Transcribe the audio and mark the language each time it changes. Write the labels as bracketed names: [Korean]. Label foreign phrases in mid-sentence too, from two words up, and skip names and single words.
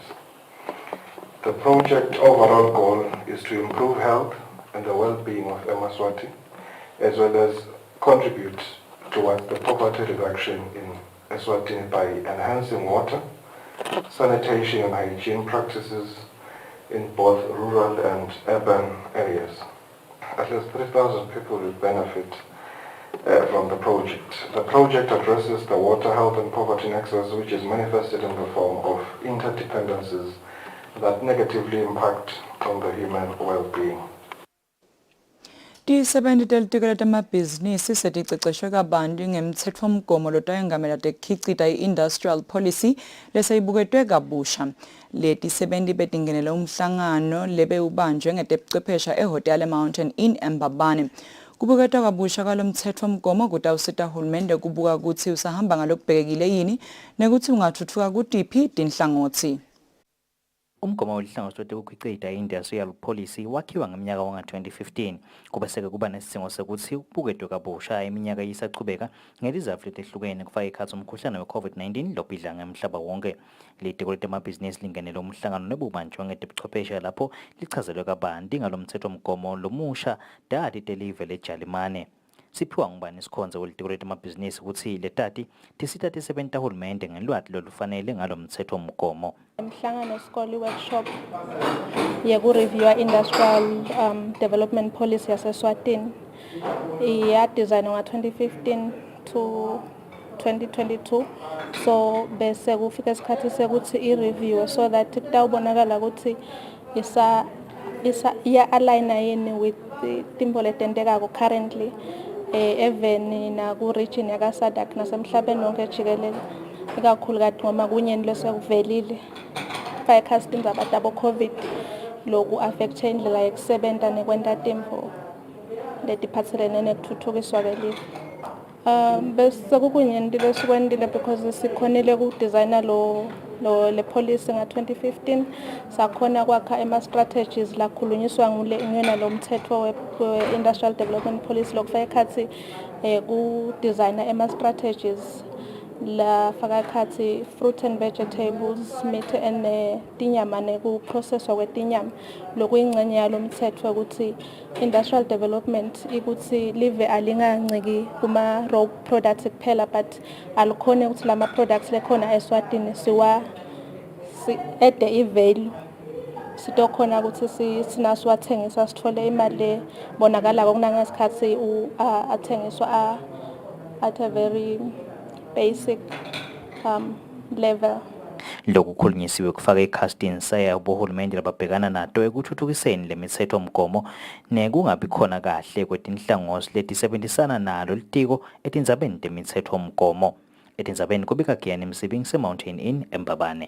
[English] The project overall goal is to improve health and the well-being of Eswatini, as well as contribute towards the poverty reduction in Eswatini by enhancing water, sanitation and hygiene practices in both rural and urban areas. At least 3,000 people will benefit from the project. The project addresses the water health and poverty nexus, which is manifested in the form of interdependencies that negatively impact on the human well-being. [Swati] Tisebenti telitiko letemabhizinisi seticeceshwe kabanti ngemtsetfomgomo lotayengamela tekhicita [English] i-industrial policy [Swati] leseyibuketwe kabusha. Letisebenti betingenele umhlangano lebewubanjwe ngetebuchwephesha eHotel Mountain Inn eMbabane. Kubuketwa kabusha kwalomtsetfomgomo kutawusita hulumende kubuka kutsi usahamba ngalokubhekekile yini nekutsi ungathuthuka kutiphi tinhlangotsi. Umgomo welihlangothi lokukhicita [English] i-industrial policy [Swati] wakhiwa ngeminyaka wanga-2015 kube seke kuba nesidingo sokuthi ubuketwe kabusha iminyaka yisachubeka ngelizatfu letehlukene kufaka ekhatsi umkhuhlane we-COVID-19 lobhidla ngemhlaba wonke. Litiko letemabhizinisi lingenele umhlangano nebubanjwe ngetebuchwepheshe lapho lichazelwe kabanti ngalomthethomgomo lomusha dati telive leJalimane. Siphiwa ngubani isikhonzo welitiko letemabhizinisi ukuthi letati tisita tisebenti tahulumende ngelwati lolufanele ngalomthethomgomo. Mhlangano wesikole workshop yeku-review [English] industrial development policy [Swati] yase-Eswatini yadesignwa nga-2015 to 2022, so bese kufika isikhathi sekuthi i-review [English] so that [Swati] kutawubonakala ukuthi iya-aligna yini with timbo letentekako currently even naku-region yaka-SADC nasemhlabeni wonke jikelele, ikakhulukazi ngoba kunyeni lesekuvelile fayekhazi tindzaba tabo-COVID loku affecte indlela yekusebenta nekwenta timvo letiphatselene nekutfutfukiswa kwelive. Bese kukunyenti lesikwentile because sikhonile ku-designer le policy nga-2015, sakhona kwakha ema-strategies lakhulunyiswa nguyena lo mthetho [English] we-industrial development policy [Swati] lokufaka ekhatsi ku-designer ema-strategies la faka ekhatsi [English] fruit and vegetables, meat and [Swati] tinyama nekuprocesswa kwetinyama. Lokuyingxenye yalo mthetho ukuthi [English] industrial development [Swati] ikuthi live alinganciki kuma [English] raw products [Swati] kuphela, but alikhone ukuthi lama products lekhona eSwatini ede i-value sitokhona ukuthi sinasiwathengisa sithole imaliebonakalako kunangesikhathi athengiswa [English] at a very basic level. [Swati] Lokukhulunyisiwe kufaka i-casting saya bohulumende lababhekana nato ekuthuthukiseni lemithethomgomo nekungabi khona kahle kwetinhlangothi letisebenzisana nalo litiko etindzabeni temithethomgomo. Etindzabeni kubika Giyani Msibi ngise-Mountain Inn eMbabane.